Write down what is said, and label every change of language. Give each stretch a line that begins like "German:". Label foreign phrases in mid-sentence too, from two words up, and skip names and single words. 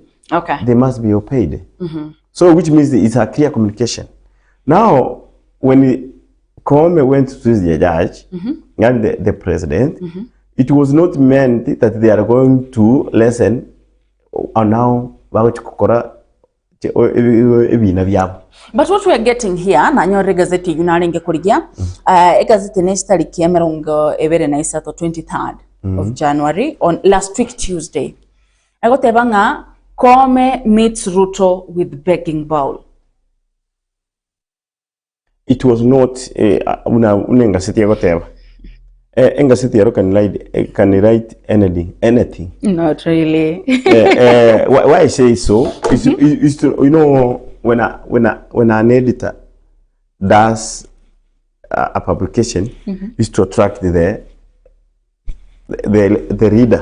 English: Okay. They must be obeyed. So which means it's a clear communication. Now, when Koome went to the judge and the president, it was not meant that they are going to lessen now
Gusii: bagukora ebina byabo.
English: But what we are getting here
Gusii: na nyore gazeti yunaringe kurigia gazeti nestari kiemerongo ebere na isato
English: 23rd of January on last week Tuesday. Agotebanga Kome meets Ruto with begging bowl. It was not
Gusii: una gazeti agoteba. Gazeti yaro
English: can write anything. Not really. Why I say so is to, you know, when an editor does a publication is to attract the reader.